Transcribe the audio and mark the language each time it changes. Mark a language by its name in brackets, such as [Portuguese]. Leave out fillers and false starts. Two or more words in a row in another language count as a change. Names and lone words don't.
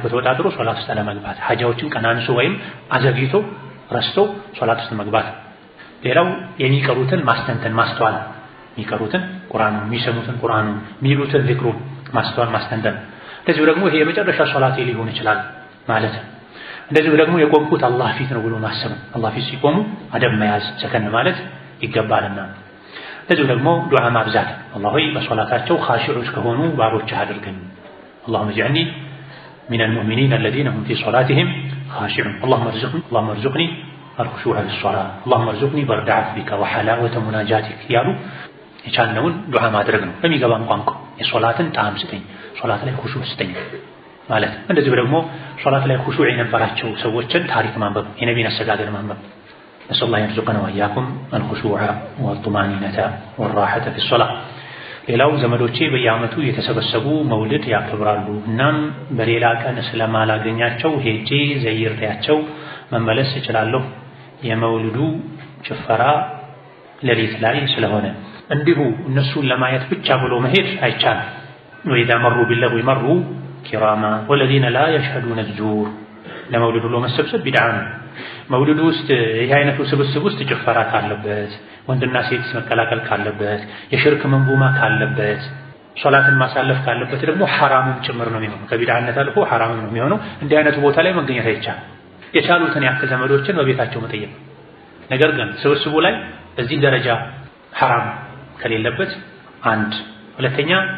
[Amharic] ተወጣጥሮ ሶላት ውስጥ አለመግባት፣ ሐጃዎችን ቀናንሶ ወይም አዘግይቶ ረስቶ ሶላት ውስጥ መግባት። ሌላው የሚቀሩትን ማስተንተን ማስተዋል፣ የሚቀሩትን ቁርአኑን የሚሰሙትን ቁርአኑን የሚሉትን ዚክሩን ማስተዋል ማስተንተን። እንደዚሁ ደግሞ ይሄ የመጨረሻ ሶላቴ ሊሆን ይችላል ማለት ነው። እንደዚሁ ደግሞ የቆምኩት አላህ ፊት ነው ብሎ ማሰብ፣ አላህ ፊት ሲቆሙ አደብ መያዝ ሰከን ማለት ይገባልና። እንደዚሁ ደግሞ ዱዓ ማብዛት፣ አላህ ሆይ በሶላታቸው ኻሺዑች ከሆኑ ባሮችህ አድርገኝ። [Arabic] اللهم اجعلني من المؤمنين الذين هم في صلاتهم خاشعون اللهم ارزقني الخشوع في الصلاة اللهم ارزقني برد عفوك وحلاوة مناجاتك [Amharic] ያሉ የቻልነውን ዱዓ ማድረግ ነው። በሚገባን ቋንቋ የሶላትን ጣዕም ስጠኝ፣ ሶላት ላይ ኹሹዕ ስጠኝ ማለት። እንደዚሁ ደግሞ ሶላት ላይ ኹሹዕ የነበራቸው ሰዎችን ታሪክ ማንበብ፣ የነቢይን አሰጋገድ ማንበብ። [Arabic] نسأل الله يرزقنا وإياكم الخشوع والطمأنينة والراحة في الصلاة። [Amharic] ሌላው ዘመዶቼ በየዓመቱ የተሰበሰቡ መውሊድ ያከብራሉ። እናም በሌላ ቀን ስለማላገኛቸው ሄጄ ዘይሬያቸው መመለስ እችላለሁ። የመውሊዱ ጭፈራ ሌሊት ላይ ስለሆነ እንዲሁ እነሱን ለማየት ብቻ ብሎ መሄድ አይቻልም። [Arabic] وإذا مروا باللغو مروا كراما والذين لا يشهدون [Amharic] الزور። ለመውሊዱ ብሎ መሰብሰብ ቢድዓ ነው። መውሊዱ ውስጥ ይህ አይነቱ ስብስብ ውስጥ ጭፈራ ካለበት፣ ወንድና ሴት መቀላቀል ካለበት፣ የሽርክ መንቡማ ካለበት፣ ሶላትን ማሳለፍ ካለበት ደግሞ ሐራምም ጭምር ነው የሚሆነው። ከቢድዓነት አልፎ ሐራምም ነው የሚሆነው። እንዲህ አይነቱ ቦታ ላይ መገኘት አይቻልም። የቻሉትን ያክል ዘመዶችን በቤታቸው መጠየቅ። ነገር ግን ስብስቡ ላይ በዚህ ደረጃ ሐራም ከሌለበት አንድ፣ ሁለተኛ